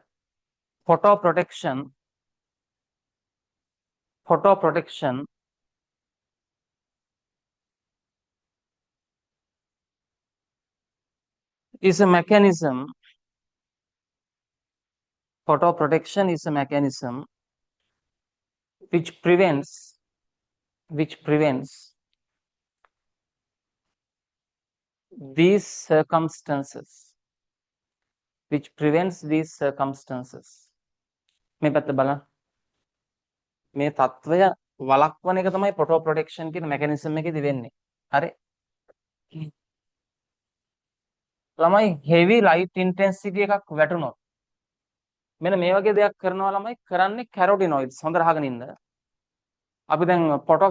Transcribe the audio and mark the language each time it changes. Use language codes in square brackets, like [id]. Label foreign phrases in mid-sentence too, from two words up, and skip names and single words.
[en] photo protection photo protection is a mechanism. Photo protection is a mechanism which prevents these circumstances. Which prevents these circumstances. [si] මේ පැත්ත බලන්න. මේ తত্ত্বය වළක්වන එක තමයි [en] photo protection [si] කියන mechanism එකේදී වෙන්නේ. හරි. ළමයි [en] heavy light intensity [si] එකක් වැටුණොත් මෙන්න මේ වගේ දෙයක් කරනවා ළමයි කරන්නේ carotenoids හොඳට අහගෙන ඉන්න. අපි දැන් photo